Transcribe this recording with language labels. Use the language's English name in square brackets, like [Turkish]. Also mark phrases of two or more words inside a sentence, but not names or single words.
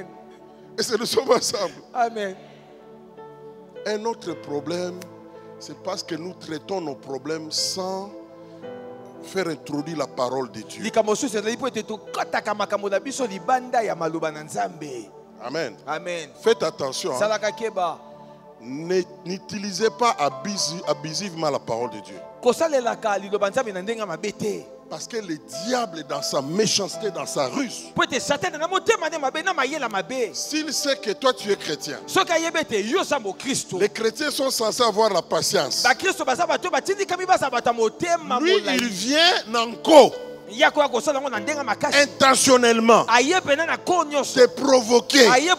[French] Et c'est nous sommes ensemble. Amen. Un autre problème, c'est parce que nous traitons nos problèmes sans faire introduire la parole de Dieu. Amen. Amen. Faites attention. Hein. [Lingala] Salaka keba. [French] N'utilisez pas abusivement la parole de Dieu. [Lingala] Kosalelaka liloba nzambe na ndenga mabete. [French] Parce que le diable est dans sa méchanceté, dans sa ruse. S'il sait que toi tu es chrétien, les chrétiens sont censés avoir la patience. Lui, il vient nanko, intentionnellement, te provoquer.